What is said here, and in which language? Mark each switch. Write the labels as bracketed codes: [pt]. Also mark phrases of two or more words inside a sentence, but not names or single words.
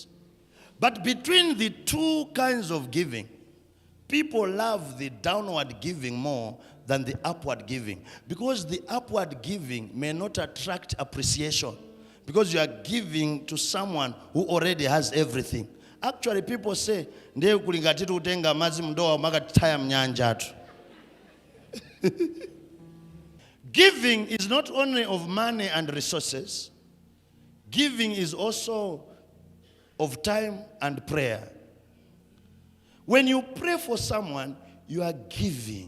[en] But between the two kinds of giving, people love the downward giving more than the upward giving. Because the upward giving may not attract appreciation. Because you are giving to someone who already has everything. Actually, people say, [ny] "Ndiye kulingatitu utenga mazi mdoa makataya mnyanjatu." [en] Giving is not only of money and resources. Giving is also of time and prayer. When you pray for someone, you are giving.